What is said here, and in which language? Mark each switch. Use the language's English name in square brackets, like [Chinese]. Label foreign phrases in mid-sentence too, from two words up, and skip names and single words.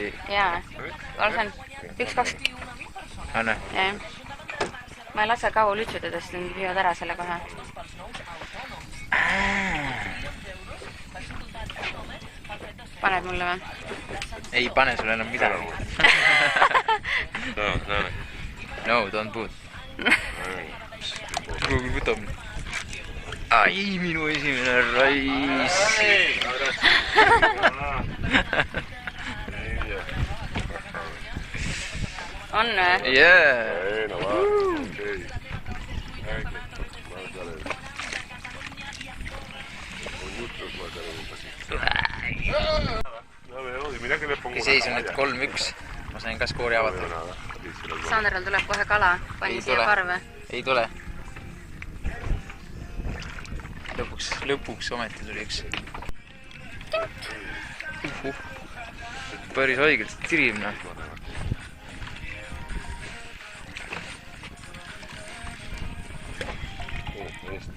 [Estonian] Jaa, lasen 1-2. Anna. Jah. Ma ei lase kaua lütsutada, sest nad viivad ära selle kohe. Paned mulle või? Ei pane sulle enam midagi. [English] No, don't put. [Estonian] Kuhugi võtab. Ai, minu esimene raisk. On või? Jee. [Spanish] Bueno, va. Ok. los mataron un pasito. No veo, y mira que le pongo [Estonian] Okei, [Spanish] una [Estonian] seis on nüüd [Spanish] caballa. [Estonian] 3-1. Ma sain ka skoori [Spanish] No veo [Estonian] avata. [Spanish] nada. Aquí se los va. [Estonian] Sanderil tuleb kohe kala. Pani Ei siia tule. parve. Ei tule. Lõpuks ometi tuli üks. Päris haigelt tirib, noh. [Spanish] Ahí está.